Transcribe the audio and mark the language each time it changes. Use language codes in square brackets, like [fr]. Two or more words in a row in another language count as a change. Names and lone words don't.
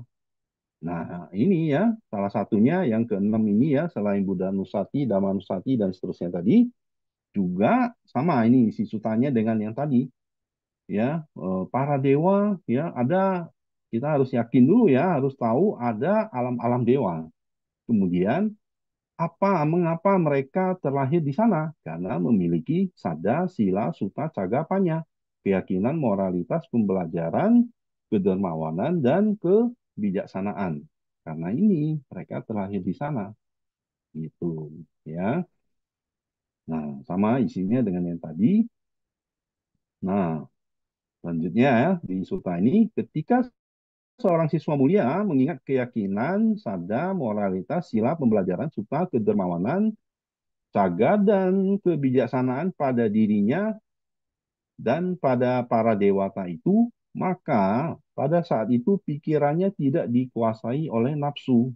[id] Nah, ini ya, salah satunya yang keenam ini ya, selain Buddha Nusati, Dhamma Nusati, dan seterusnya tadi, juga sama ini si sutanya dengan yang tadi ya, para dewa ya ada, kita harus yakin dulu ya, harus tahu ada alam-alam dewa. Kemudian mengapa mereka terlahir di sana? Karena memiliki [pi] sada, sila, suta, caga, panya, [id] keyakinan, moralitas, pembelajaran, kedermawanan, dan kebijaksanaan. Karena ini mereka terlahir di sana. Gitu ya. Nah, sama isinya dengan yang tadi. Nah, selanjutnya ya, di suta ini, ketika seorang siswa mulia mengingat keyakinan, sada, moralitas, sila, pembelajaran, suta, kedermawanan, caga dan kebijaksanaan pada dirinya dan pada para dewata itu, maka pada saat itu pikirannya tidak dikuasai oleh nafsu.